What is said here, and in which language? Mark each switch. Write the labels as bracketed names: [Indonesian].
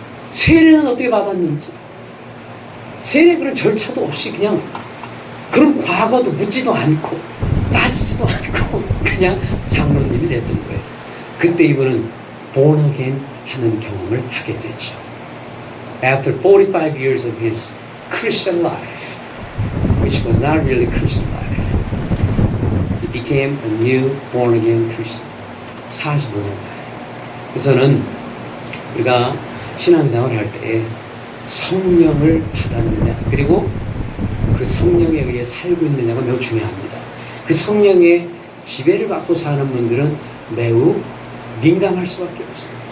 [Korean] 세례는 어떻게 받았는지 세례 그런 절차도 없이 그냥 그런 과거도 묻지도 않고 따지지도 않고 그냥 장로님이 됐던 거예요. 그때 이분은 born again 하는 경험을 하게 되죠. [English] After 45 years of his Christian life, which was not really Christian life, he became a new born again Christian. [Korean] 45년 만에. 그래서는 우리가 신앙생활을 할 때 성령을 받았느냐 그리고 그 성령에 의해 살고 있느냐가 매우 중요합니다. 그 성령의 지배를 받고 사는 분들은 매우 민감할 수밖에 없어요.